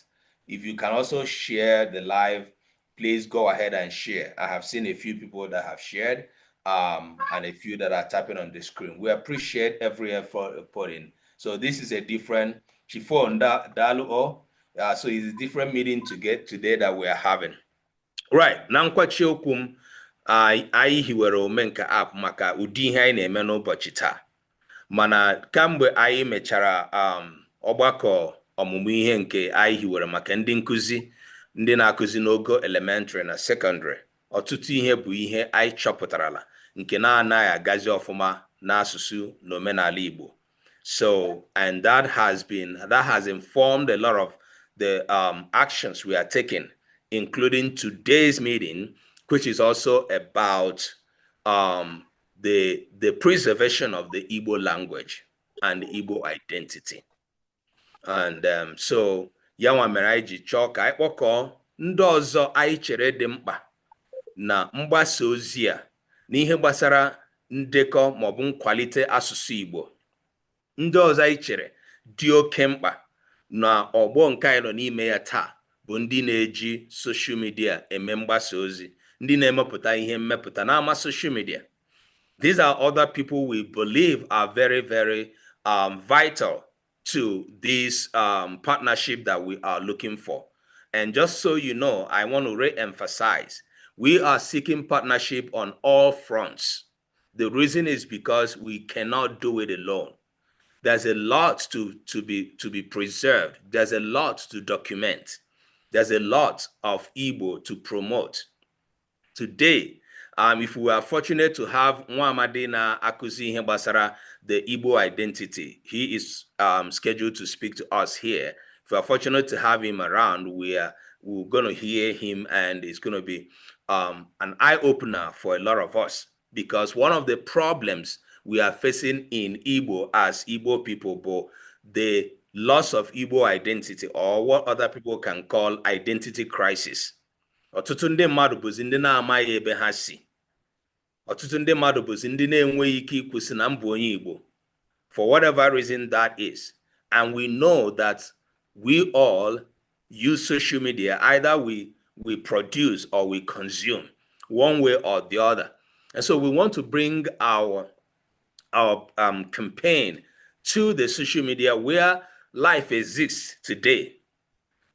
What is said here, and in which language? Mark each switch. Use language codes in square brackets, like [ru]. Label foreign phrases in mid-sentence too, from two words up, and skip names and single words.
[en] If you can also share the live, please go ahead and share. I have seen a few people that have shared and a few that are tapping on the screen. We appreciate every effort put in. So this is a different chiffon daluo. So it's a different meeting to get today that we are having. Right. [ig] Na nkwachi okwu m anyị hiwere Omenka app maka ụdị ihe anyị na-eme n'ụbọchị taa. Mana kamgbe anyị mechara ọgbakọ ọmụmụ ihe nke anyị hiwere maka ndị nkụzi ndị na-akụzi n'ogo elementary na secondary, ọtụtụ ihe bụ ihe anyị chọpụtarala nke na-anaghị agazi ọfụma n'asụsụ na omenala Igbo. [en] So, and that has informed a lot of the actions we are taking, including today's meeting, which is also about the preservation of the Igbo language and Igbo identity. And so, [ig] yanwa mere anyị ji chọọ ka anyị kpọkọọ ndị ọzọ anyị chere dị mkpa na mgbasa ozi a n'ihe gbasara ndekọ maọbụ nkwalite asụsụ Igbo. Ndị ọzọ anyị chere dị oke mkpa na ọgbọ nke anyị nọ n'ime ya taa bụ ndị na-eji [en] social media [ig] eme mgbasa ozi, ndị na-emepụta ihe mmepụta n'ama [en] social media. These are other people we believe are very, very vital to this partnership that we are looking for. And just so you know, I want to re-emphasize, we are seeking partnership on all fronts. The reason is because we cannot do it alone. There's a lot to be preserved. There's a lot to document. There's a lot of Igbo to promote. Today, if we are fortunate to have Nwaamadi [ig] na-akụzi ihe gbasara [en] the Igbo identity, he is scheduled to speak to us here. If we are fortunate to have him around, we're going to hear him, and it's going to be an eye-opener for a lot of us, because one of the problems we are facing in Igbo as Igbo people, but the loss of Igbo identity, or what other people can call identity crisis. [ig] Ọtụtụ ndị mmadụ bụzi ndị na-amaghị ebe ha si. Ọtụtụ ndị mmadụ bụzi ndị na-enweghị ike ikwusi na mbụ onye Igbo, [en] for whatever reason that is. And we know that we all use social media. Either we produce or we consume, one way or the other. And so we want to bring our campaign to the social media where life exists today.